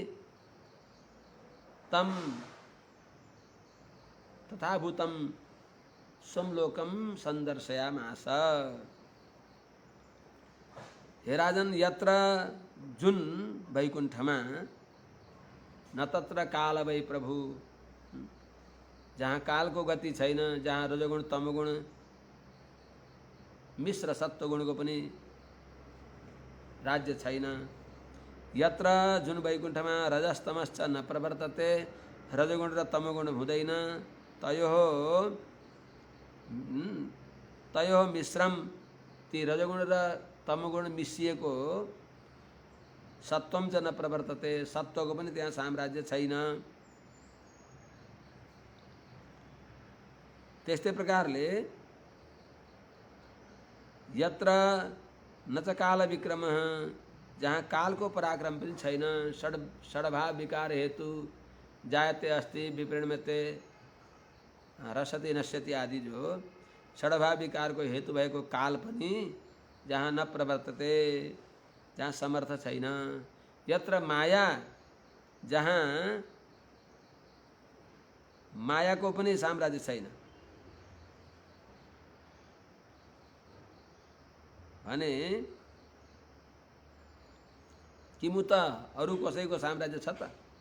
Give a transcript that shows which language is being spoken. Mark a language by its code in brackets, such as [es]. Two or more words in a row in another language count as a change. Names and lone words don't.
[sa] तम तथा भूतम स्वलोकम संदर्शयामास। [ne] हे राजन यत्र जुन वैकुण्ठमा [sa] न तत्र काल वै प्रभु, [ne] जहाँ काल को गति छैन, जहाँ रजोगुण तमोगुण मिश्र सत्वगुणको पनि राज्य छैन। यत्र जुन वैकुण्ठमा [sa] रजस्तमश्च न प्रवर्तते, [ne] रजोगुण र तमोगुण हुँदैन, [sa] तयो मिश्रम [ne] ती रजोगुण र तमोगुण मिसिएको [sa] सत्वम च न प्रवर्तते, [ne] सत्वको पनि त्यहाँ साम्राज्य छैन। त्यस्तै प्रकारले [sa] यत्र न च काल विक्रमः, [ne] जहाँ कालको पराक्रम पनि छैन, [sa] षड्भाव विकार हेतु जायते अस्ति विपरिणमते रसति नश्यति [ne] आदि जो षड्भाव विकारको हेतु भएको काल पनि जहाँ [sa] न प्रवर्तते, [ne] जहाँ समर्थ छैन। यत्र माया, जहाँ मायाको पनि साम्राज्य छैन भने किमु त अरू कसैको साम्राज्य छ त?